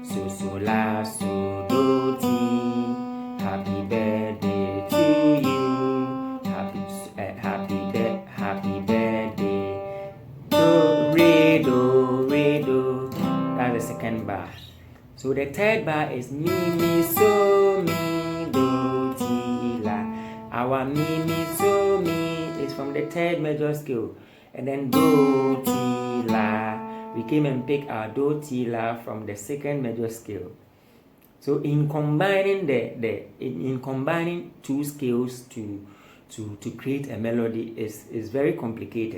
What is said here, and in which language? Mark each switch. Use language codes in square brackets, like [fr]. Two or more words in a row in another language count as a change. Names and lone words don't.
[en] So, so, la, so, do, ti. Happy birthday to you. Happy birthday. Do, re, do, re, do. That's the second bar. So the third bar is mi, mi, so, mi, do, ti, la. Our mi, mi, so, mi is from the third major scale. And then do, ti, la. We came and picked our do, ti, la from the second major scale. So in combining in combining two scales to create a melody is very complicated.